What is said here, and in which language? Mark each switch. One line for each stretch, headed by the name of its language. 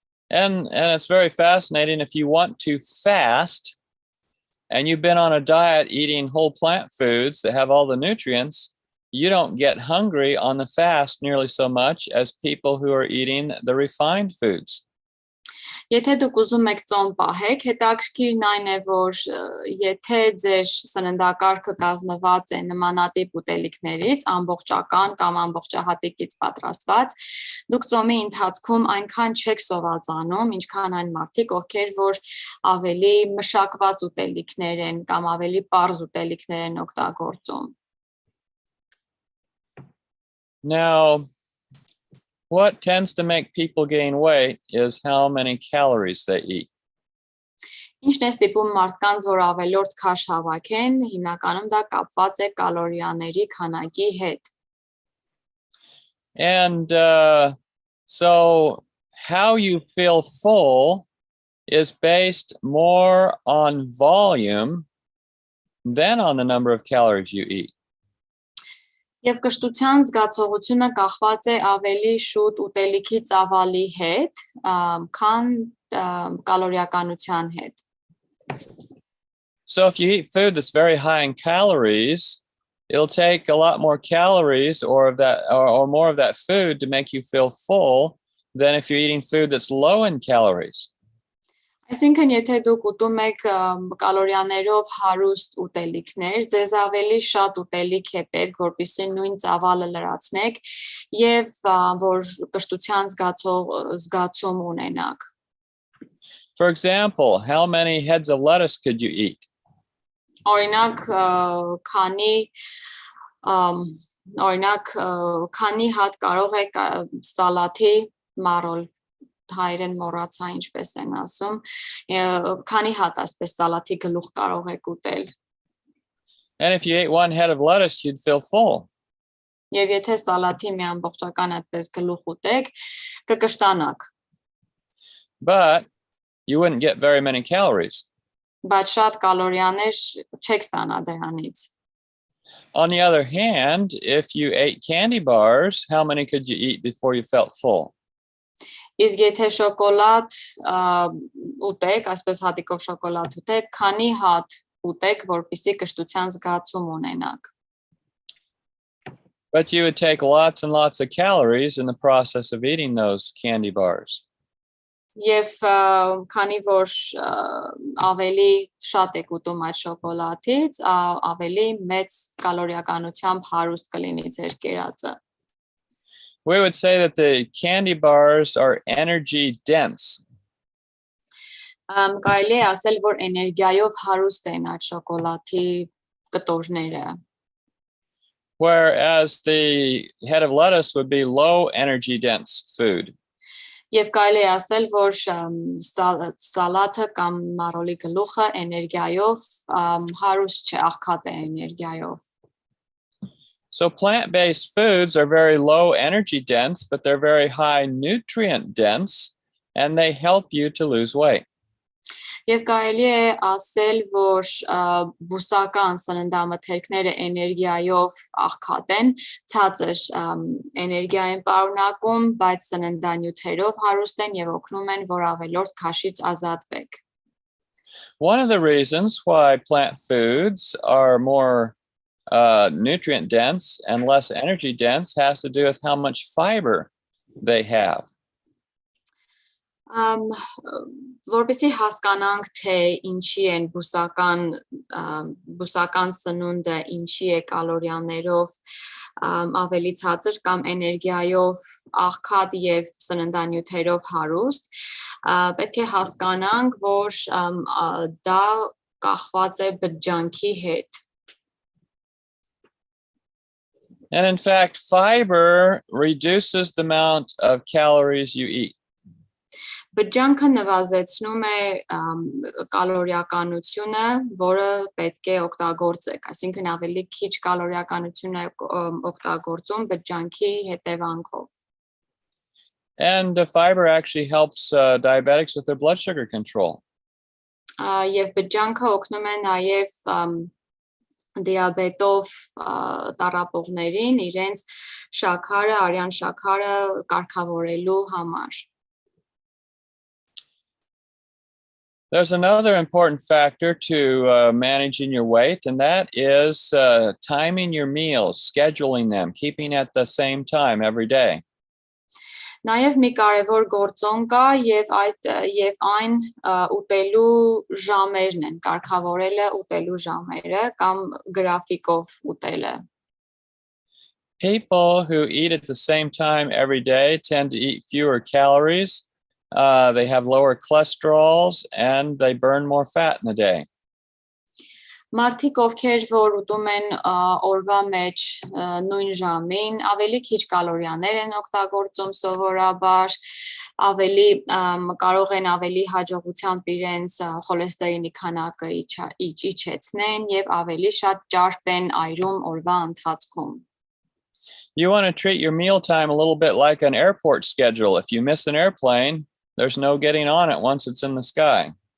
English: And it's very fascinating. If you want to fast and you've been on a diet eating whole plant foods that have all the nutrients, you don't get hungry on the fast nearly so much as people who are eating the refined foods.
Armenian: Եթե դուք ուզում եք ծոմ պահեք, հետաքրքիրն այն է, որ եթե ձեր սննդակարգը կազմված է նմանատիպ ուտելիքներից, ամբողջական կամ ամբողջահատիկից պատրաստված, դուք ծոմի ընթացքում այնքան չեք սովածանում, ինչքան այն մարդիկ, ովքեր որ ավելի մշակված ուտելիքներ են կամ ավելի պարզ ուտելիքներ են օգտագործում։
English: Now, what tends to make people gain weight is how many calories they eat.
Armenian: Ինչն է ստիպում մարդկանց, որ ավելորդ քաշ հավաքեն, հիմնականում դա կապված է կալորիաների քանակի հետ։
English: And so how you feel full is based more on volume than on the number of calories you eat.
Armenian: Եվ կշտության զգացողությունը կախված է ավելի շուտ ուտելիքի ծավալի հետ, քան կալորիականության հետ։
English: So if you eat food that's very high in calories, it'll take a lot more calories or more of that food to make you feel full than if you're eating food that's low in calories.
Armenian: Այսինքն, եթե դուք ուտում եք կալորիաներով հարուստ ուտելիքներ, ձեզ ավելի շատ ուտելիք է պետք, որպեսզի նույն ծավալը լրացնեք եւ որ կշտության զգացում ունենաք։
English: For example, how many heads of lettuce could you eat?
Armenian: Օրինակ, քանի հատ կարող եք սալաթի մարոլ հայերեն մոռացա ինչպես են ասում, քանի հատ այսպես սալաթի գլուխ կարող եք ուտել։
English: And if you ate one head of lettuce, you'd feel full.
Armenian: Եվ եթե սալաթի մի ամբողջական այդպես գլուխ ուտեք, կկշտանաք։
English: But you wouldn't get very many calories.
Armenian: Բայց շատ կալորիաներ չեք ստանա դրանից։
English: On the other hand, if you ate candy bars, how many could you eat before you felt full?
Armenian: Իսկ եթե շոկոլադ ուտեք, այսպես հատիկով շոկոլադ ուտեք, քանի հատ ուտեք, որպեսզի կշտության զգացում ունենաք։
English: But you would take lots and lots of calories in the process of eating those candy bars.
Armenian: Եվ քանի որ ավելի շատ եք ուտում այդ շոկոլադից, ավելի մեծ կալորիականությամբ հարուստ կլինի ձեր կերածը։
English: We would say that the candy bars are energy dense.
Armenian: Կարելի է ասել, որ էներգիայով հարուստ են այդ շոկոլադի կտորները։
English: Whereas the head of lettuce would be low energy dense food.
Armenian: Եվ կարելի է ասել, որ սալաթը կամ մարոլի գլուխը էներգիայով հարուստ չէ, աղքատ է էներգիայով։
English: So plant-based foods are very low energy dense, but they're very high nutrient dense, and they help you to lose weight.
Armenian: Եվ կարելի է ասել, որ բուսական սննդամթերքները էներգիայով աղքատ են, ցածր էներգիա են պարունակում, բայց սննդանյութերով հարուստ են եւ օգնում են, որ ավելորդ քաշից ազատվեք։
English: One of the reasons why plant foods are more nutrient dense and less energy dense has to do with how much fiber they have.
Armenian: Որպեսզի հասկանանք, թե ինչի են բուսական սնունդը, ինչի է կալորիաներով ավելի ցածր կամ էներգիայով աղքատ եւ սննդանյութերով հարուստ, պետք է հասկանանք, որ դա կախված է բջջանքի հետ։
English: And in fact, fiber reduces the amount of calories you eat.
Armenian: Բջջանքը նվազեցնում է կալորիականությունը, որը պետք է օգտագործեք, այսինքն ավելի քիչ կալորիականություն է օգտագործում բջջանքի հետևանքով։
English: And the fiber actually helps diabetics with their blood sugar control.
Armenian: Եվ բջջանքը օգնում է նաև դիաբետով տառապողներին իրենց շաքարը, արյան շաքարը կարգավորելու համար։
English: There's another important factor to managing your weight, and that is timing your meals, scheduling them, keeping at the same time every day.
Armenian: Նաև մի կարևոր գործոն կա եւ այն ուտելու ժամերն են, կարգավորելը ուտելու ժամերը կամ գրաֆիկով ուտելը։
English: People who eat at the same time every day tend to eat fewer calories. They have lower cholesterols and they burn more fat in a day.
Armenian: Մարդիկ, ովքեր որ ուտում են օրվա մեջ նույն ժամին, ավելի քիչ կալորիաներ են օգտագործում սովորաբար, ավելի կարող են ավելի հաջողությամբ իրենց խոլեստերինի քանակը իջեցնեն եւ ավելի շատ ճարպ են այրում օրվա ընթացքում։
English: You want to treat your mealtime a little bit like an airport schedule. If you miss an airplane, there's no getting on it once it's in the sky.